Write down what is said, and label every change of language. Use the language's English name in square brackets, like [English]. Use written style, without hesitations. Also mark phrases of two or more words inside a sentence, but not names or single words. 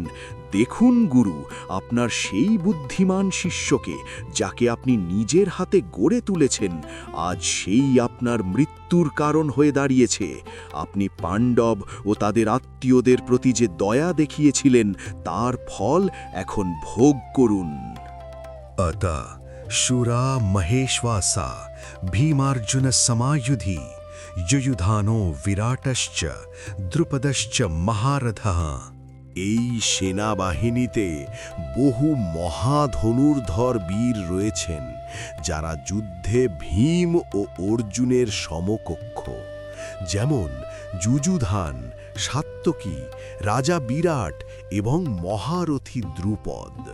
[Bangla] দেখুন গুরু, আপনার সেই বুদ্ধিমান শিষ্যকে, যাকে আপনি নিজের হাতে গড়ে তুলেছেন, আজ সেই আপনার মৃত্যুর কারণ হয়ে দাঁড়িয়েছে। আপনি পাণ্ডব ও তাদের আত্মীয়দের প্রতি যে দয়া দেখিয়েছিলেন, তার ফল এখন ভোগ করুন। [Sanskrit] अतः शूरा महेश्वासा भीमार्जुन समायुधि युयुधानो विराटश्च द्रुपदश्च महारथः। [Bangla] এই সেনাবাহিনীতে বহু মহাধনুর্ধর বীর রয়েছেন, যারা যুদ্ধে ভীম ও অর্জুনের সমকক্ষ, যেমন যুযুধান, সাত্যকী, রাজা বিরাট এবং মহারথী দ্রুপদ।